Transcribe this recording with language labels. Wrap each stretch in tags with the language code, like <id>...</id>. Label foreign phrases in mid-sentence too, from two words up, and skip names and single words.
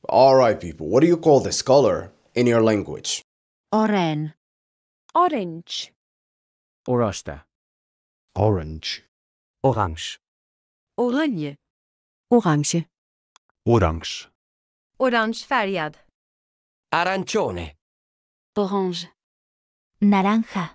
<en>Alright, people, what do you call this color in your language?</en> <ms>Oren.</ms> <en>Orange. Orasta. Orange. Orange.</en> <nl>Oranje.</nl> <en>Orange. Orange.</en> <sv>Orangefärgad.</sv> <it>Arancione.</it> <en>Orange. Naranja.</en>